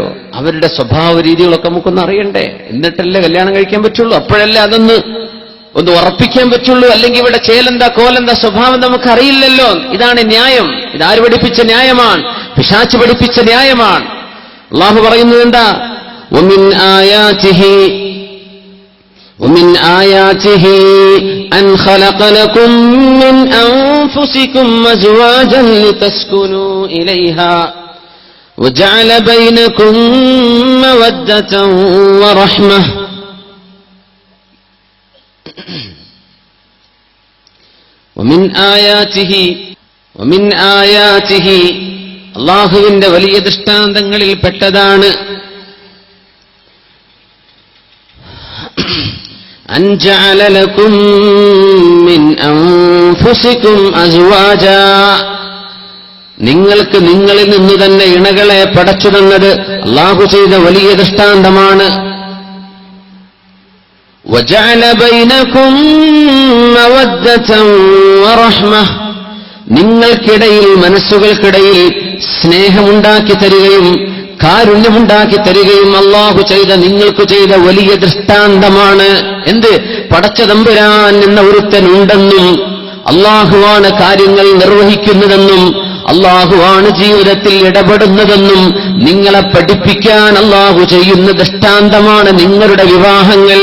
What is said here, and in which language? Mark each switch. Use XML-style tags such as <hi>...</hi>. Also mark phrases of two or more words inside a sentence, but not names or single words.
<ml>അവരുടെ സ്വഭാവ രീതികളൊക്കെ നമുക്കൊന്ന് അറിയണ്ടേ? എന്നിട്ടല്ലേ കല്യാണം കഴിക്കാൻ പറ്റുള്ളൂ. അപ്പോഴല്ലേ അതൊന്ന് ഉറപ്പിക്കാൻ പറ്റുള്ളൂ. അല്ലെങ്കിൽ ഇവിടെ ചേലെന്താ കോലെന്താ സ്വഭാവം നമുക്കറിയില്ലല്ലോ. ഇതാണ് ന്യായം. ഇതാര് പഠിപ്പിച്ച ന്യായമാണ്? പിശാച് പഠിപ്പിച്ച ന്യായമാണ്. അല്ലാഹു പറയുന്നത് എന്താ?</ml> <ar>ومن آياته أن خلق لكم من أنفسكم أزواجا لتسكنوا إليها وجعل بينكم مودة ورحمة ومن آياته</ar> <ml>അല്ലാഹുവിന്റെ വലിയ ദൃഷ്ടാന്തങ്ങളിൽ പെട്ടതാണ്</ml> <ar>أن جعل لكم من أنفسكم أزواجا</ar> <ml>നിങ്ങൾക്ക് നിങ്ങളിൽ നിന്ന് തന്നെ ഇണകളെ പടച്ചു തന്നത് അല്ലാഹു ചെയ്ത വലിയ ദൃഷ്ടാന്തമാണ്.</ml> <ar>وجعل بينكم مودة ورحمة</ar> <ml>നിങ്ങൾക്കിടയിൽ മനസ്സുകൾക്കിടയിൽ സ്നേഹമുണ്ടാക്കി തരികയും കാരുണ്യമുണ്ടാക്കി തരികയും അല്ലാഹു ചെയ്ത നിങ്ങൾക്ക് ചെയ്ത വലിയ ദൃഷ്ടാന്തമാണ്. എന്ത്? പടച്ച തമ്പുരാൻ എന്ന ഒരുത്തനുണ്ടെന്നും അല്ലാഹുവാണ് കാര്യങ്ങൾ നിർവഹിക്കുന്നതെന്നും അല്ലാഹുവാണ് ജീവിതത്തിൽ ഇടപെടുന്നതെന്നും നിങ്ങളെ പഠിപ്പിക്കാൻ അല്ലാഹു ചെയ്യുന്ന ദൃഷ്ടാന്തമാണ് നിങ്ങളുടെ വിവാഹങ്ങൾ.</ml>